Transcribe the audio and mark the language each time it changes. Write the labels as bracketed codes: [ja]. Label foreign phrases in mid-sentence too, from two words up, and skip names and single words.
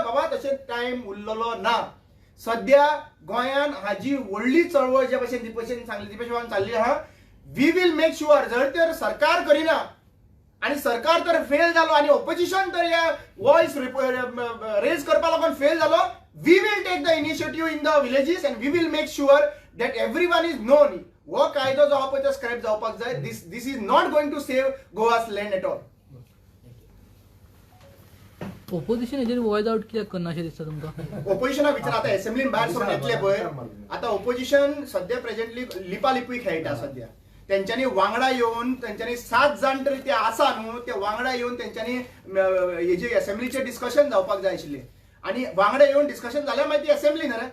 [kok] बाबा तशें टायम उरलेलो ना. सद्या गोंयान हाजी व्हडली चळवळ जे भशेन ती भशेन सांगली ती भशेन चालली आहा. [en] we will make sure [kok] जर तर सरकार करिना आणि सरकार तर फेल जालो आणि ऑपोजिशन तर या [en] voice raise [kok] करपा लागून फेल जालो, [en] We will take the initiative in the villages and we will make sure that everyone is known. [kok] हो कायदो जो आहा पळय तो स्क्रॅप जावपाक जाय. [en] This is not going to save Goa's land at all. [kok] ओपोजिशन हेजेर [en] voice out [kok] कित्याक करना अशें दिसता तुमकां. ओपोजिशना विचार आतां असेंब्लीन भायर सरून येतले पळय आतां ओपोजिशन सद्या प्रेझेंटली लिपालिपूय खेळटा. सद्या तेंच्यांनी वांगडा येवन तेंच्यांनी 7 जाण तरी ते आसा न्हू ते वांगडा येवन तेंच्यांनी हेजे असेंब्लीचेर डिस्कशन जावपाक जाय आशिल्लें आनी वांगडा येवन डिस्कशन जाल्यार मागीर ती असेंब्ली न्हय रे.